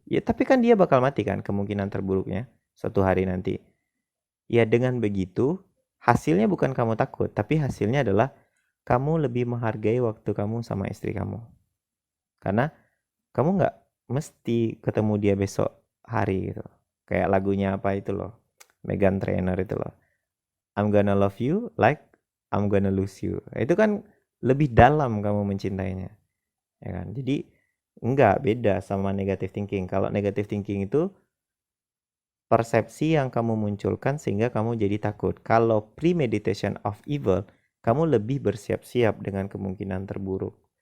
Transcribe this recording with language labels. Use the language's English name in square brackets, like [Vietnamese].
[Indonesian] Ya tapi kan dia bakal mati kan, kemungkinan terburuknya suatu hari nanti. Ya dengan begitu, hasilnya bukan kamu takut, tapi hasilnya adalah kamu lebih menghargai waktu kamu sama istri kamu. Karena kamu nggak mesti ketemu dia besok hari gitu. Kayak lagunya apa itu loh, Meghan Trainor itu loh. [English] I'm gonna love you like I'm gonna lose you. [Indonesian] Itu kan lebih dalam kamu mencintainya. Ya kan? Jadi enggak, beda sama negative thinking. Kalau negative thinking itu persepsi yang kamu munculkan sehingga kamu jadi takut. Kalau premeditation of evil, kamu lebih bersiap-siap dengan kemungkinan terburuk.